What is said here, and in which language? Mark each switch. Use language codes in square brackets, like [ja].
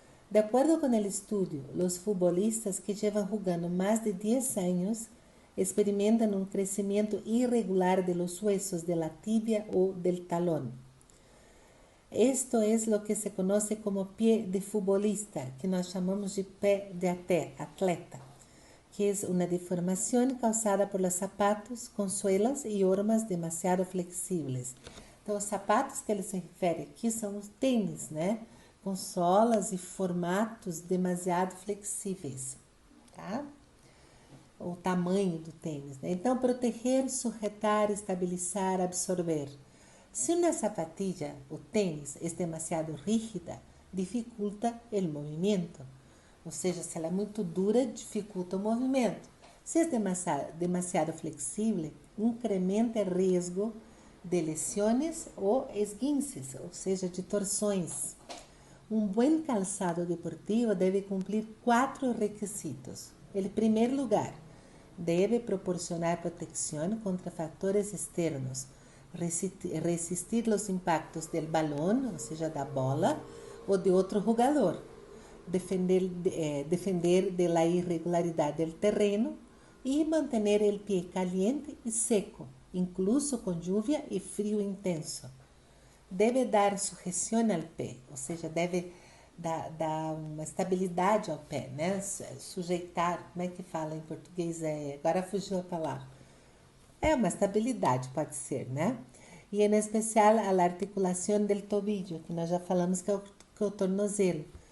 [pt] De acordo com o [es] estudio, os futbolistas que llevan jugando mais de 10 anos experimentan un crecimiento irregular de los huesos de la tibia o del talón. Esto es lo que se conoce como pie de futbolista, [pt] que nós chamamos de pé de atleta, [es] que es una deformación causada por los zapatos con suelas y hormas demasiado flexibles. [pt] Então, os sapatos que ele se refere aqui são os tênis, né? Com solas e formatos demasiado flexíveis, tá? O tamanho do tênis, né? Então, proteger, sujetar, estabilizar, absorver. Se uma zapatilla, o tênis, é demasiado rígida, dificulta o movimento. Ou seja, se ela é muito dura, dificulta o movimento. Se é demasiado flexível, incrementa o risco de lesiones ou esguinces, ou seja, de torções. Um bom calçado deportivo deve cumprir 4 requisitos. Em primeiro lugar, [es] debe proporcionar protección contra factores externos, resistir los impactos del balón, o sea, [pt] da bola, [es] o de otro jugador, defender de la irregularidad del terreno y mantener el pie caliente y seco, incluso con lluvia y frío intenso. Debe dar sujeción al pé, [pt] ou seja, deve dar uma estabilidade ao pé, né? Sujeitar, como é que fala em português? Agora fugiu a palavra. É uma estabilidade, pode ser, né? e em especial a articulação do tobillo, que nós já falamos que é o tornozelo.